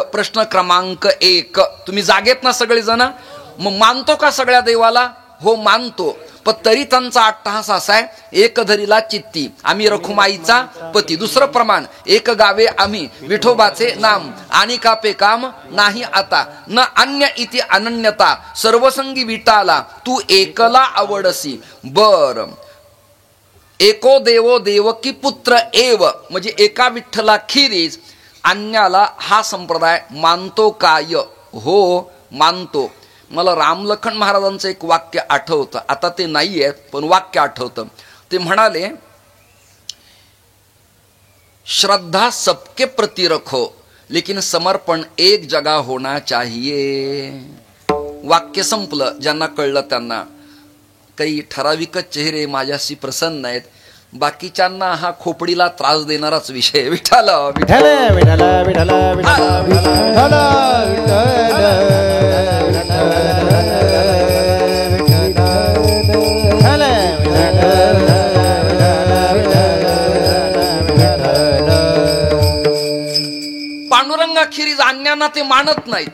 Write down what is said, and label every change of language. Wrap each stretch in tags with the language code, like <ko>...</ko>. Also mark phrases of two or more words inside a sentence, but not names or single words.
<mr>प्रश्न क्रमांक 1. तुम्ही जागेत ना सगळेजण? मग मानतो का सगळ्या देवाला? हो मानतो. पण तरी त्यांचा अट्टहास असा आहे, एक धरीला चित्ती आम्ही रखुमाईचा पती. दुसरं प्रमाण, एक गावे आम्ही विठोबाचे नाम आणि कापे काम नाही आता न अन्य इति अनन्यता सर्वसंगी विटाला तू एकला आवडसी.</mr> <sa>बर एको देवो देवकी पुत्र एव,</sa> <mr>म्हणजे एका विठ्ठलाखिरीज अन्याला हा संप्रदाय मानतो काय? हो मानतो. मला रामलखन महाराजांचं एक वाक्य आठवतं, आता ते नाही आहे पण वाक्य आठवतं. ते म्हणाले,</mr> <hi>श्रद्धा सबके प्रति रखो लेकिन समर्पण एक जगह होना चाहिए.</hi> <mr>वाक्य संपलं. ज्यांना कळलं त्यांना. काही ठराविकच चेहरे माझ्याशी प्रसन्न आहेत, बाकीच्यांना हा खोपडीला त्रास देणाराच विषय. विठ्ठल विठ्ठल विठ्ठल विठ्ठल विठ्ठल पांडुरंगाखेरीज अन्यांना ते मानत नाहीत.</mr>